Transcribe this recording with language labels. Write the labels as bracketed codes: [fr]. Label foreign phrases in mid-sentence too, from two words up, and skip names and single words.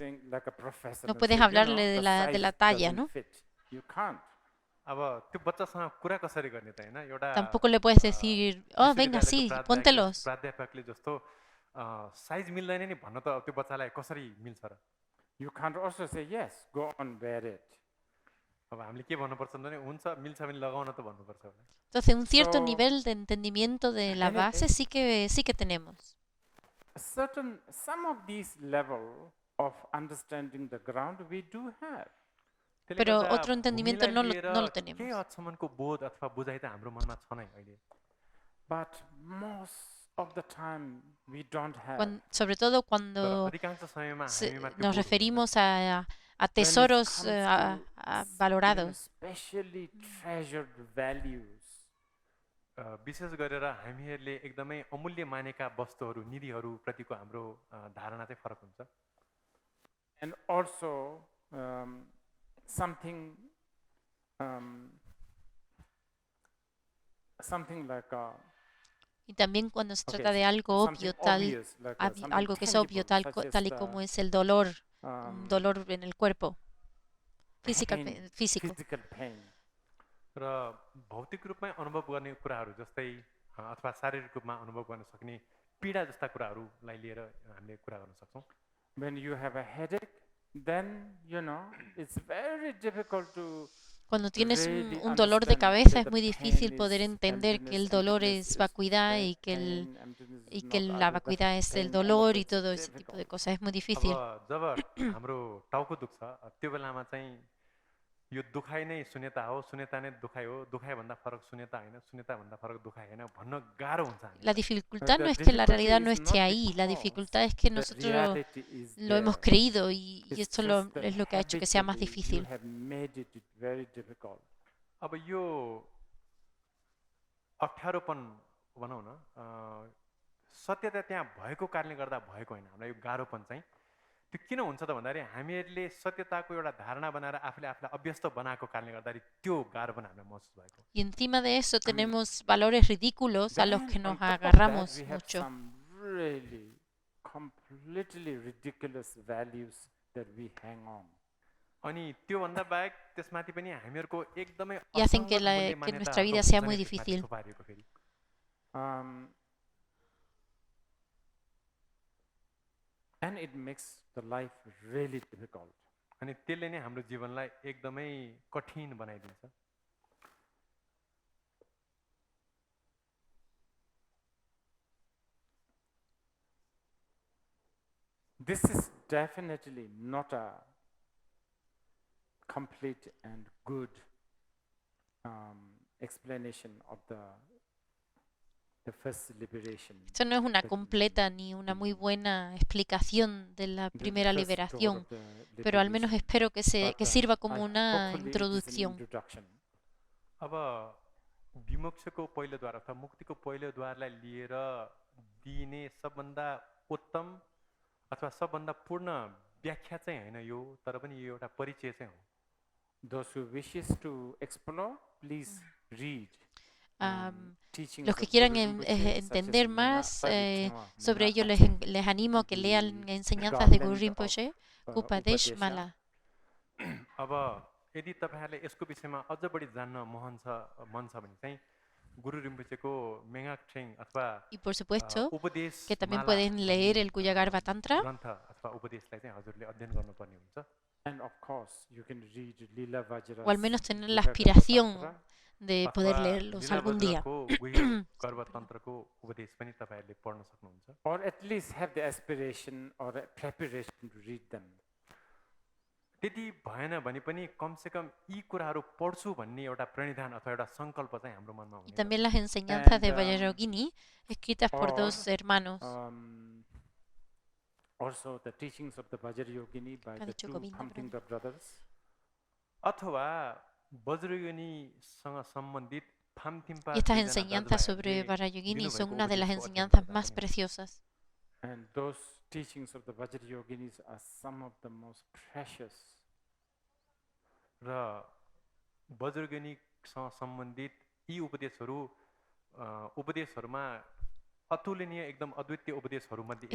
[es] No puedes hablarle de la talla, ¿no? Tampoco le puedes decir, oh, venga, sí, póntelos. [en] You can't also say, yes, go on, wear it. [ne] अब हामीले के भन्नुपर्छ भने हुन्छ मिल्छ भने लगाउन त भन्नुपर्छ होला. [es] Entonces, un cierto [en] So, [es] nivel de entendimiento de la [en] anyway, [es] base sí que tenemos. [en] some of these level of understanding the ground we do have. [ne] त्यसले [es] Pero [ne] गर्दा [es] otro entendimiento [ne] भूमिलाई [es] no lo [ne] लिएर [es] tenemos. [ne] केही हदसम्मको बोध अथवा बुझाइ त हाम्रो मनमा छ नै अहिले. [en] But most of the time we don't have. [es] Sobre todo [ne] तर [es] cuando [ne] अधिकांश समयमा [es] nos [ne] हामीमा त्यो बोध हुँदैन. [es] referimos a [en] When it [es] tesoros [en] comes to [es] valorados. [en] especially treasured values. [ne] विशेष गरेर हामीहरूले एकदमै अमूल्य मानेका वस्तुहरू निधिहरू प्रतिको हाम्रो धारणा चाहिँ फरक हुन्छ. [en] And also something like [es] Y también cuando se trata de algo obvio, algo que es obvio, tal y como es el dolor, un dolor en el cuerpo, físico. [en] physical pain. [ne] र भौतिक रूपमै अनुभव गर्ने कुराहरू जस्तै अथवा शारीरिक रूपमा अनुभव गर्न सक्ने पीडा जस्ता कुराहरूलाई लिएर हामीले कुरा गर्न सक्छौँ. [en] When you have a headache, then it's very difficult to [es] Cuando tienes un dolor de cabeza es muy difícil poder entender que el dolor es vacuidad y que la vacuidad es el dolor y todo ese tipo de cosas. Es muy difícil. [ne] जब हाम्रो टाउको दुख्छ त्यो बेलामा चाहिँ यो दुखाइ नै शून्यता हो, शून्यता नै दुखाइ हो, दुखाइ भन्दा फरक शून्यता हैन, शून्यता भन्दा फरक दुखाइ हैन भन्न गाह्रो हुन्छ हामीलाई. [es] La dificultad no es que la realidad no esté ahí, la dificultad es que nosotros lo hemos creído y esto es lo que ha hecho que sea más difícil. [ne] अब यो अप्ठ्यारोपन भनौँ न सत्यता त्यहाँ भएको कारणले गर्दा भएको हैन. हामीलाई यो गाह्रोपन चाहिँ त्यो किन हुन्छ त भन्दाखेरि हामीहरूले सत्यताको एउटा धारणा बनाएर आफूले आफूलाई अभ्यस्त बनाएको कारणले गर्दाखेरि त्यो गाह्रोपन हामीलाई महसुस भएको. [es] Y encima de eso tenemos valores ridículos a los que nos agarramos mucho. [en] Really completely ridiculous values that we hang on. [ne] अनि त्यो भन्दा बाहेक त्यसमाथि पनि हामीहरूको एकदमै [es] Y hacen que nuestra vida sea muy difícil. [en] And it makes the life really difficult. [ne] अनि त्यसले नै हाम्रो जीवनलाई एकदमै कठिन बनाइदिन्छ. [en] This is definitely not a complete and good explanation of the first liberation. [es] Esto no es una completa ni una muy buena explicación de la primera liberación, pero al menos espero que sirva como una introducción. [ne] अब विमोक्षको पहिलो द्वार अथवा मुक्तिको पहिलो द्वारलाई लिएर दिने सबभन्दा उत्तम अथवा सबभन्दा पूर्ण व्याख्या चाहिँ हैन यो, तर पनि यो एउटा परिचय चाहिँ हो. [en] Those who wishes to explore, please read. [es] Los que quieran entender más sobre ello, les animo a que lean enseñanzas de Guru Rinpoche, Upadesh Mala. [ne] अब यदि तपाईहरुले यसको विषयमा अझ बढी जान्न मन छ भने चाहिँ गुरु रिम्पोचेको मेगाक्छेङ अथवा [es] Y por supuesto [ne] उपदेश [es] que también pueden leer el Kuyagarva Tantra. [ne] ग्रन्थ अथवा उपदेशलाई चाहिँ हजुरले अध्ययन गर्नुपर्ने हुन्छ. [en] And of course you can read Lila Vajra. [es] O al menos tener la aspiración de poder leerlos algún día. [ne] गर्भतन्त्रको उपदेश पनि तपाईहरुले पढ्न सक्नुहुन्छ. [en] Or at least have the aspiration or a preparation to read them. [ne] त्यति भएन भने पनि कमसेकम यी कुराहरू पढ्छु भन्ने एउटा प्रणिधान अथवा एउटा संकल्प चाहिँ हाम्रो मनमा हुने. [es] Y también las enseñanzas de Vajrayogini escritas por dos hermanos. [en] Also the teachings of the Vajrayogini by the two Phamtingpa brothers. [ne] अथवा वज्रयोगिनीसँग सम्बन्धित फामथिम्पा. [es] Y estas enseñanzas sobre Vajrayogini son una de las enseñanzas más preciosas. [en] And those teachings of the Vajrayoginis are some of the most precious. [ne] र वज्रयोगिनीसँग सम्बन्धित यी उपदेशहरूमा अतुलनीय एकदम अद्वितीय उपदेशहरूमध्ये.